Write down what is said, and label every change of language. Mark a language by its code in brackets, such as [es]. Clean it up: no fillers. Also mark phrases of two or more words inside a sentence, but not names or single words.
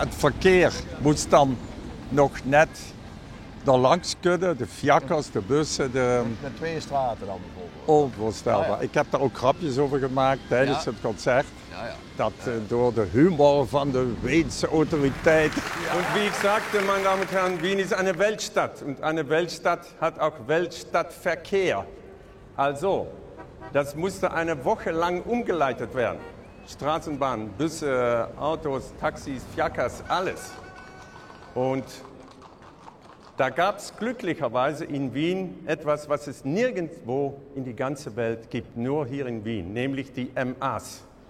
[nl] het verkeer moest dan nog net er langs kunnen. De fiakkers, de bussen, Met 2 straten dan bijvoorbeeld. onvoorstelbaar. Ja. Ik heb daar ook grapjes over gemaakt tijdens het concert. Ja. Dat door de humor van de Weense autoriteit. [de] Und wie ich sagte, meine Damen und Herren, Wien ist eine Weltstadt. Und eine Weltstadt hat auch Weltstadtverkehr. Also, das musste eine Woche lang umgeleitet werden. Straßenbahn, Busse, Autos, Taxis, Fiakkers, alles. Und da gab es glücklicherweise in Wien etwas, was es nirgendwo in die ganze Welt gibt, nur hier in Wien, nämlich die MAs.